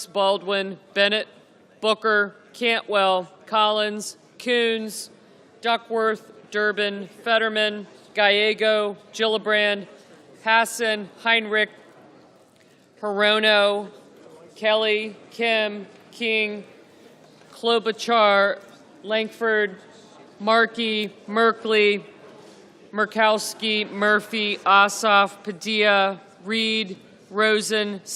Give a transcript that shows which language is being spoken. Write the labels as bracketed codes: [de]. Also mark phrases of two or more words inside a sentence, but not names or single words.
[en] Baldwin, Bennett, Booker, Cantwell, Collins, Coons, Duckworth, Durbin, Fetterman, Gallego, Gillibrand, Hassan, Heinrich, Hirono, Kelly, Kim, King, Klobuchar, Langford, Markey, Merkley, Murkowski, Murphy, Ossoff, Padilla, Reed, Rosen,